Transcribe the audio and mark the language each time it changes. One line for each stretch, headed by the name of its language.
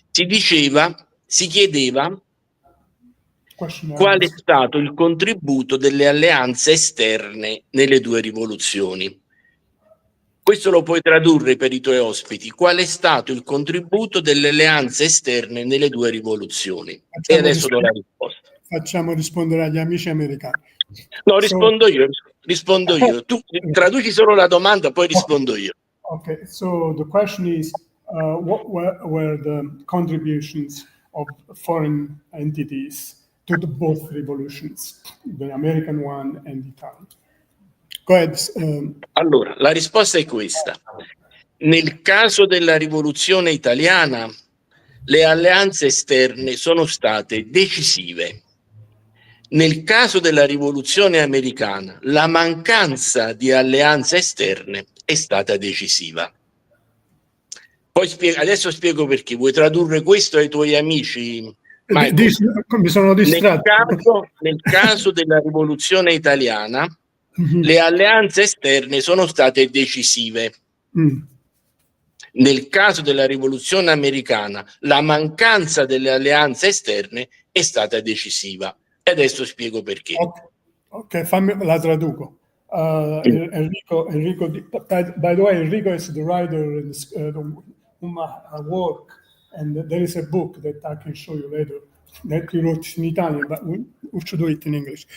Italian: Si chiedeva qual è stato il contributo delle alleanze esterne nelle due rivoluzioni. Questo lo puoi tradurre per i tuoi ospiti. Qual è stato il contributo delle alleanze esterne nelle due rivoluzioni? E adesso do la risposta. Facciamo rispondere agli amici americani. No, rispondo io. Tu traduci solo la domanda, poi rispondo io.
English: Okay, so the question is, what were the contributions of foreign entities to both revolutions, the American one and the Italian? Go ahead.
Italian: Allora, la risposta è questa. Nel caso della rivoluzione italiana, le alleanze esterne sono state decisive. Nel caso della rivoluzione americana, la mancanza di alleanze esterne è stata decisiva. Poi adesso spiego perché. Vuoi tradurre questo ai tuoi amici? Mi sono distratto. Nel caso della rivoluzione italiana, le alleanze esterne sono state decisive. Nel caso della rivoluzione americana, la mancanza delle alleanze esterne è stata decisiva. E adesso spiego perché. Ok, la traduco.
English: Enrico, by the way, Enrico is the writer in whom I work, and there is a book that I can show you later that he wrote in Italian, but we should do it in English.